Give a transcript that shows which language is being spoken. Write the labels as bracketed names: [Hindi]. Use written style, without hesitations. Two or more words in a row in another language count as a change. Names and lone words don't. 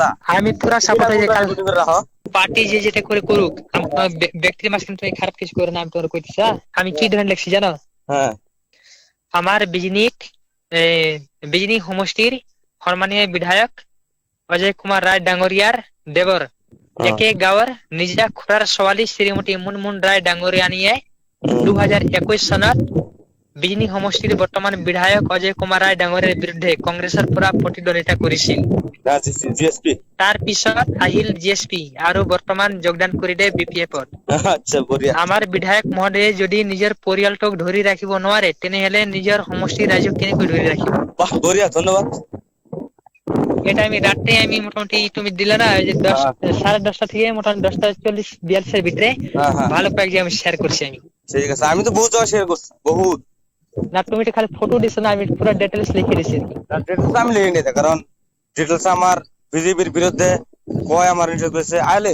[Bangla] আমি পুরা সাপোর্ট হয়ে কাল পার্টি যে যেটা করে করুক ব্যক্তির মাঝখানে তুমি খারাপ কিছু করে না আমি তোর কইতেছি। আমি কি ধরনের লেখছি জানো? হ্যাঁ [Assamese] আমার বিজনী সমষ্টির সম্মানীয় বিধায়ক অজয় কুমার রায় ডাঙরিয়ার দেবর একে গাঁৱৰ নিজা খুৰাৰ ছোৱালী শ্ৰীমতী মুনমুন ৰায় ডাঙৰীয়া নিয়ে 2021 চনত বিজনী সমষ্টিৰ বৰ্তমান বিধায়ক অজয় কুমাৰ ৰায় ডাঙৰীয়াৰ বিৰুদ্ধে কংগ্ৰেছৰ পৰা প্ৰতিদ্বন্দ্বিতা কৰিছিল। তাৰ পিছত আহিল জিএসপি আৰু বৰ্তমান যোগদান কৰিলে বিপিএফত। আমাৰ বিধায়ক মহোদয়ে যদি নিজৰ পৰিয়ালটোক ধৰি ৰাখিব নোৱাৰে তেনেহলে নিজৰ সমষ্টিৰ ৰাইজক কেনেকৈ ধৰি রাখিব? বাহ বঢ়িয়া, ধন্যবাদ। [Bangla] এটা আমি রাতে আমি মোটামুটি তুমি দিলে না যে 10:30 থেকে মোটামুটি 10:40-42 ভিতরে ভালো কয়েকজন আমি শেয়ার করছি আমি। ঠিক আছে, আমি তো বহুত জায়গা শেয়ার করছি বহুত। না তুমি তো খালি ফটো দিছো না, আমি পুরো ডিটেইলস লিখে দিছি। ডিটেইলস আমি লিখে নিতে, কারণ ডিটেইলস আমার বিজেপির বিরুদ্ধে কয় আমার নিষেধ করেছে আইলে